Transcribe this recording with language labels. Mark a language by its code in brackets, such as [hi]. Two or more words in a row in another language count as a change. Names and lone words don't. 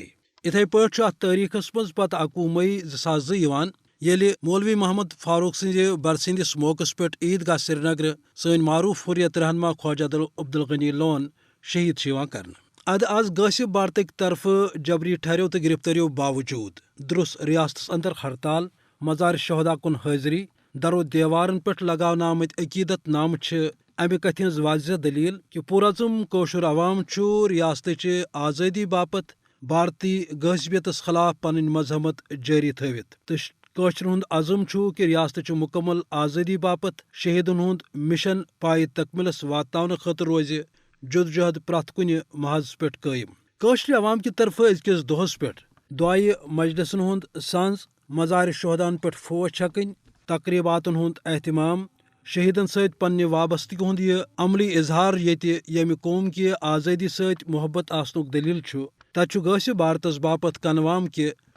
[ks] اتھے پٲٹھۍ ات تاریخس مز پتہ 21 مئی 2002 ییٚلہِ مولوی محمد فاروق سٕنٛزِ برسندس موقعس پٮ۪ٹھ عیدگاہ سری نگر سٲنۍ معروف حریت رہنما خواجہ عبدالغنی لون شہید کرنہٕ۔ اد آز غٲصب بھارتک طرفہٕ جبری ٹھہرو تو گرفتاریو باوجود درس ریاستس اندر ہڑتال، مزار شہدا کن حاضری، درو دیوارن پہ لگاونہٕ آمت عقیدت نامہ امہ کتھ ہز واضح دلیل کہ پورعظم کوشر عوام ریاست آزادی باپت بھارتی غٲصبیتس خلاف پنن مزاحمت جاری تھوت تو کوشر ہند عزم کہ ریاست مکمل آزادی باپت شہیدن ہند مشن پائے تکملس واتناؤنہٕ خاطر روز جدوجہد پرٛٮ۪تھ کُنہِ محاذس پٮ۪ٹھ قٲیم۔ کٲشرِ عوام کہِ طرفہٕ أزکِس دۄہس پٮ۪ٹھ دعایہِ مجلسن ہُنٛد سنٛز، مزارِ شہداہن پٮ۪ٹھ فوش چھکٕنۍ، تقریباتن ہُنٛد اہتمام، شہیدن سۭتۍ پننہِ وابستگی ہُنٛد یہِ عملی اظہار ییٚتہِ ییٚمہِ قوم کہِ آزٲدی سۭتۍ محبت آسنُک دلیل چھُ، تتہِ چھُ غٲصب بھارتس باپت کنوام کہِ